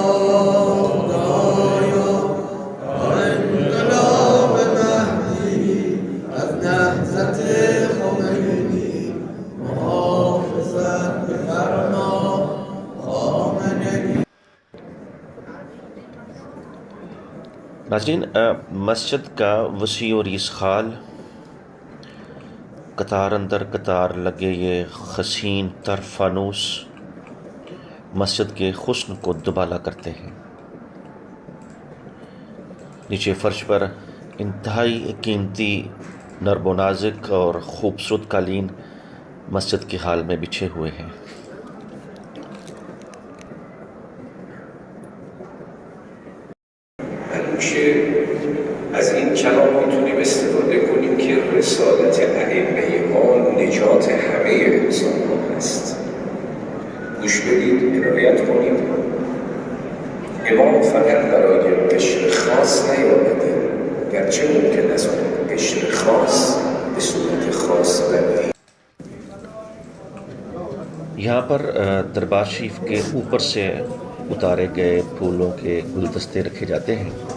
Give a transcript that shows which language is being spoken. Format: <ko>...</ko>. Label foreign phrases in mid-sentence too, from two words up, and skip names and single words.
<fa>خدايا وانقلاب مهدي از نهضة خمینی محافظت بفرما خامنه‌ای.</fa> <hi>नाज़रीन, मस्जिद का वसी और इसखाल कतार अंदर कतार लगे ये हसीन तर फानूस मस्जिद के हुस्न को दुबाला करते हैं। नीचे फर्श पर इंतहाई कीमती नर्म नाजुक और ख़ूबसूरत कालीन मस्जिद के हाल में बिछे हुए हैं।</hi> <fa>همیشه از این کلام میتونیم استفاده کنیم که رسالت ائمه ما نجات همه انسان ها هست. گوش بدید، عنایت کنید. امام فقط برای قشر خاص نیامده، گرچه ممکن است قشر خاص به صورت خاص بندی.</fa> <hi>यहाँ पर दरबार शरीफ के ऊपर से उतारे गए फूलों के गुलदस्ते रखे जाते हैं।</hi>